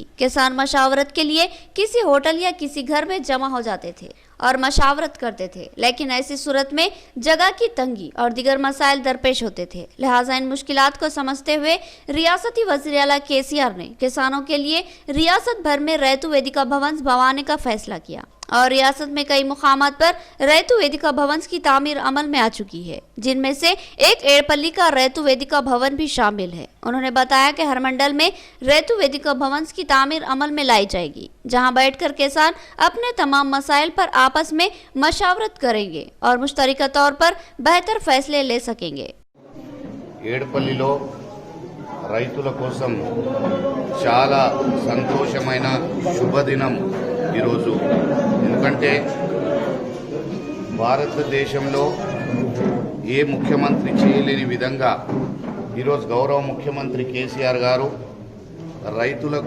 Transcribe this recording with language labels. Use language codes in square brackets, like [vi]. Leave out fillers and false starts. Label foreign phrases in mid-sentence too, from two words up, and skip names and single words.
[ur] کسان مشاورت کے لیے کسی ہوٹل یا کسی گھر میں جمع ہو جاتے تھے اور مشاورت کرتے تھے، لیکن ایسی صورت میں جگہ کی تنگی اور دیگر مسائل درپیش ہوتے تھے، لہٰذا ان مشکلات کو سمجھتے ہوئے ریاستی وزیر اعلیٰ KCR نے کسانوں کے لیے ریاست بھر میں ریتو ویدیکا بھونز بنوانے کا فیصلہ کیا اور ریاست میں کئی مقامات پر ریتو ویدیکا بھونز کی تعمیر عمل میں آ چکی ہے، جن میں سے ایک ایڑپلی کا ریتو ویدیکا بھون بھی شامل ہے۔ انہوں نے بتایا کہ ہر منڈل میں ریتو ویدیکا بھونز کی تعمیر عمل میں لائی جائے گی، جہاں بیٹھ کر کسان اپنے تمام مسائل پر آپس میں مشاورت کریں گے اور مشترکہ طور پر بہتر فیصلے لے سکیں گے۔ [te] ఏడుపల్లిలో రైతుల కోసం చాలా సంతోషమైన శుభదినం ఈరోజు। ఎందుకంటే భారతదేశంలో ఏ ముఖ్యమంత్రి చేయలేని విధంగా ఈరోజు గౌరవ ముఖ్యమంత్రి కేసీఆర్ గారు రైతులకు